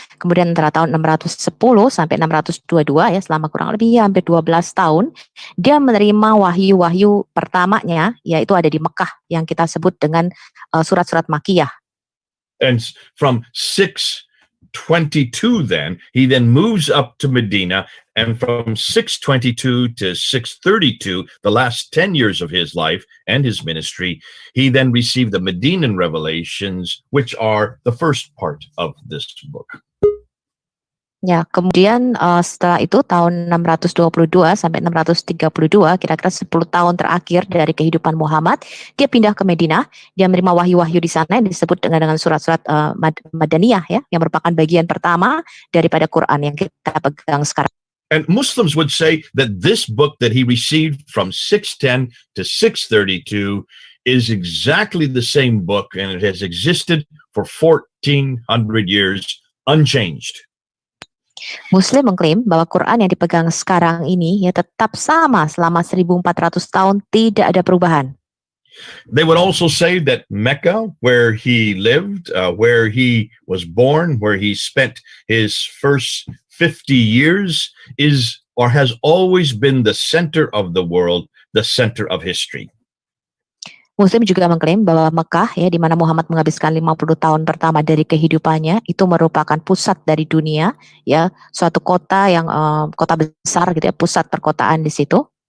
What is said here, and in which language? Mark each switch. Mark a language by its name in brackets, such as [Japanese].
[Indonesian] Kemudian antara tahun 610 sampai 622 ya, selama kurang lebih hampir 12 tahun, dia menerima wahyu-wahyu pertamanya, yaitu ada di Mekah yang kita sebut dengan surat-surat Makkiyah. [English] And from 622 he then moves up to Medina, and from 622 to 632, the last 10 years of his life and his ministry, he then received the Medinan revelations, which are the first part of this book. [Indonesian] Ya, kemudian setelah itu tahun 622 sampai 632, kira-kira 10 tahun terakhir dari kehidupan Muhammad, dia pindah ke Madinah, dia menerima wahyu-wahyu di sana yang disebut dengan surat-surat Madaniyah ya, yang merupakan bagian pertama daripada Quran yang kita pegang sekarang. [English] And Muslims would say that this book that he received from 610 to 632 is exactly the same book, and it has existed for 1400 years unchanged. [Indonesian] Muslim mengklaim bahwa Quran yang dipegang sekarang ini ya tetap sama selama 1400 tahun, tidak ada perubahan. [English] They would also say that Mecca, where he lived, where he was born, where he spent his first 50 years, is or has always been the center of the world, the center of history. [Indonesian] Muslim juga mengklaim bahwa Mekah ya, di mana Muhammad menghabiskan 50 tahun pertama dari kehidupannya, itu merupakan pusat dari dunia ya, suatu kota yang kota besar gitu ya, pusat perkotaan di situ.